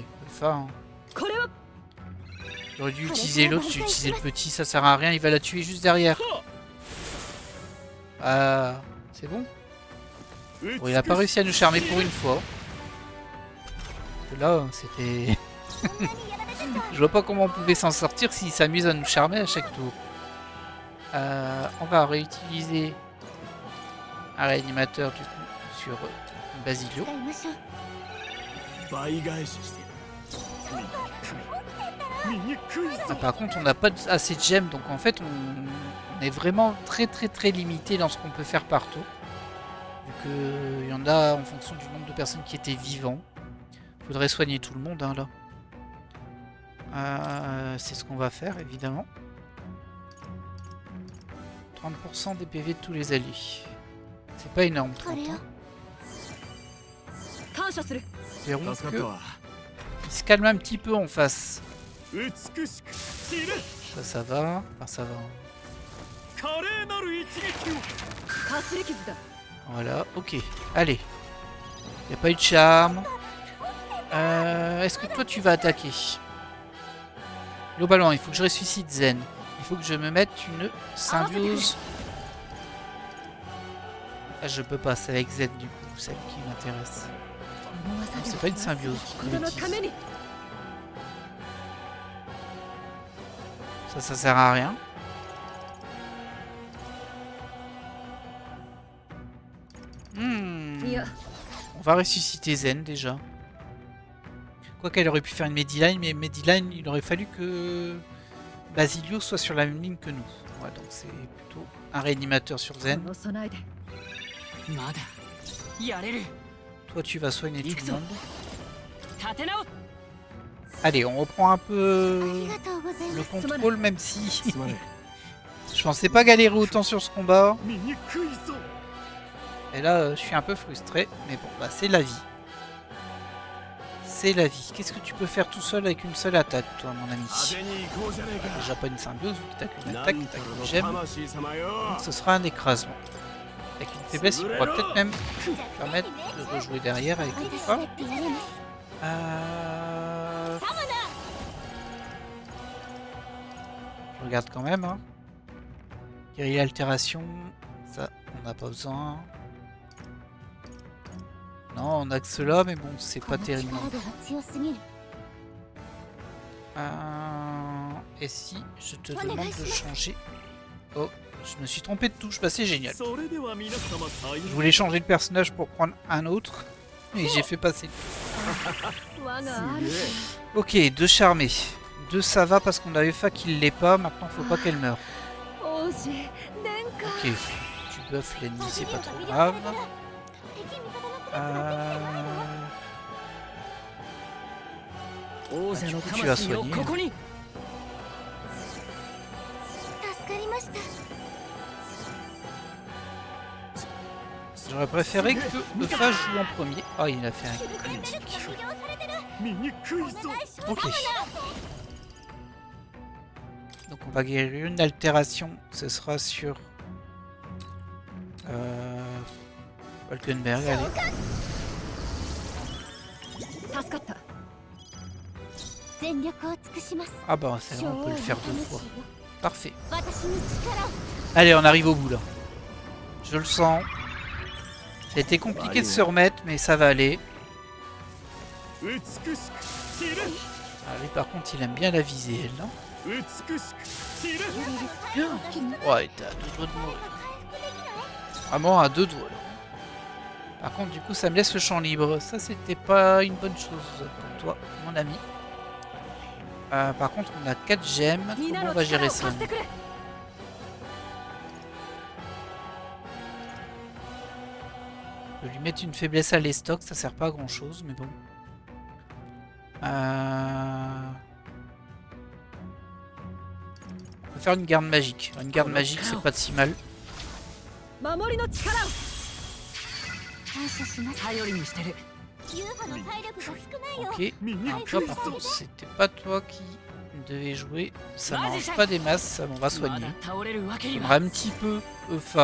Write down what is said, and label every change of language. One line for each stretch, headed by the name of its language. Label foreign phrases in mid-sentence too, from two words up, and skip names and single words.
French: Enfin, hein.
Japanese: これは
French: J'aurais dû utiliser l'autre, j'ai utilisé le petit, ça sert à rien, il va la tuer juste derrière. Ah, c'est bon. Bon, il a pas réussi à nous charmer pour une fois. Là, c'était...
Japanese: そんなにやられてた
French: Je vois pas comment on pouvait s'en sortir s'il s'amuse à nous charmer à chaque tour. On va réutiliser un réanimateur du coup sur Basilio.
Japanese: 使いましょう倍返しして醜いぞ
French: Ah, par contre, on n'a pas assez de gemmes, donc en fait, on est vraiment très limité dans ce qu'on peut faire par tour. Vu qu'il y en a en fonction du nombre de personnes qui étaient vivants. Faudrait soigner tout le monde, hein, là. C'est ce qu'on va faire, évidemment. 30% des PV de tous les alliés. C'est pas énorme,
Japanese: こ 30 れを
French: hein.
Japanese: 感謝する
French: Verrons
Japanese: 助かったわ
French: qu'il se calme un petit peu en face.
Japanese: 美しく散れ
French: Ça va. Enfin, ça va.
Japanese: 華麗なる一撃をかすり傷だ
French: Voilà, ok. Allez. Y a pas eu de charme. Est-ce que toi tu vas attaquer? Globalement, il faut que je ressuscite Zen. Il faut que je me mette une symbiose. Ah, je peux pas, c'est avec Zen du coup, celle qui m'intéresse.
Japanese: この技で
French: C'est pas une symbiose.
Japanese: ことのために
French: Ça sert à rien.
Japanese: いや
French: On va ressusciter Zen déjà. Quoi qu'elle aurait pu faire une Mediline, mais Mediline, il aurait fallu que Basilio soit sur la même ligne que nous. Ouais, donc c'est plutôt un réanimateur sur
Japanese: こ
French: Zen.
Japanese: の備えでまだやれる
French: Toi, tu vas soigner tout le monde.
Japanese: 立て直す
French: Allez, on reprend un
Japanese: あ
French: peu
Japanese: りがとうござい
French: le
Japanese: ます
French: contrôle, même si
Japanese: すまね
French: je pensais pas galérer autant sur ce combat.
Japanese: え醜いぞ
French: Et là, je suis un peu frustré, mais bon, bah c'est la vie. C'est la vie. Qu'est-ce que tu peux faire tout seul avec une seule attaque, toi, mon ami?
Japanese: 派手に行こうじゃねえか
French: Déjà pas une symbiose, vu que t'as qu'une
Japanese: な
French: attaque,
Japanese: ん
French: t'as
Japanese: たら
French: qu'une
Japanese: の
French: gemme.
Japanese: 魂様よ
French: Donc ce sera un écrasement. Avec une faiblesse, il pourra peut-être même permettre de rejouer derrière avec une
Japanese: 私
French: fois.
Japanese: だってやれます
French: Je regarde quand même. Hein. Guérilla altération, ça, on n'a pas besoin. Non, on a que cela, mais bon, c'est
Japanese: こ
French: pas
Japanese: の
French: terrible.
Japanese: 力では強すぎる
French: Et si je te demande de changer... Oh, je me suis trompé de touche, bah c'est génial.
Japanese: それでは皆様さよ
French: Je voulais changer de personnage pour prendre un autre, et j'ai fait passer.
Japanese: 我がすげえ
French: Ok, 2 charmés. 2 ça va parce qu'on avait fa qu'il l'est pas, maintenant faut pas qu'elle meure.
Japanese: 王子殿下
French: Ok, tu buffes l'ennemi, c'est pas trop grave.
Japanese: 敵味方の区別ができてないわ王者の魂をここに助かりました
French: J'aurais préféré que le fa joue en premier. Ah, il a fait un critique.
Japanese: 不良されてる醜いぞ
French: Ok. Donc on va guérir une altération, ce sera sur Falkenberg, allez.
Japanese: 助かった全力を尽くします
French: Ah bah c'est vrai, on peut le faire 2 fois. Parfait.
Japanese: 私に力を
French: Allez, on arrive au bout là. Je le sens. Ça a été compliqué de se remettre, mais ça va aller.
Japanese: 美しく散れ
French: Ah, lui par contre il aime bien la visée, elle, non?
Japanese: 美しく散れ
French: Bien. Ouais, t'es à 2 doigts de mourir. Vraiment à 2 doigts là. Par contre du coup ça me laisse le champ libre. Ça c'était pas une bonne chose pour toi, mon ami. Par contre on a 4 gemmes.
Japanese: みん
French: Comment
Japanese: な
French: on
Japanese: の
French: va
Japanese: 力
French: gérer
Japanese: を
French: ça?
Japanese: 貸してくれ
French: Je peux lui mettre une faiblesse à l'estoc, ça sert pas à grand chose, mais bon. On peut faire une garde magique. Une garde magique, c'est pas si mal.
Japanese: 守りの力を感謝します頼りにしてる UFO の体力が少ないよ
French: Ok.
Japanese: 醜
French: Toi,
Japanese: い
French: par
Japanese: ぞ
French: contre, c'était pas toi qui devais jouer. Ça m'arrange pas des masses, ça on va
Japanese: ま
French: soigner.
Japanese: だ倒れるわけに
French: On
Japanese: は
French: va un petit peu Eufa.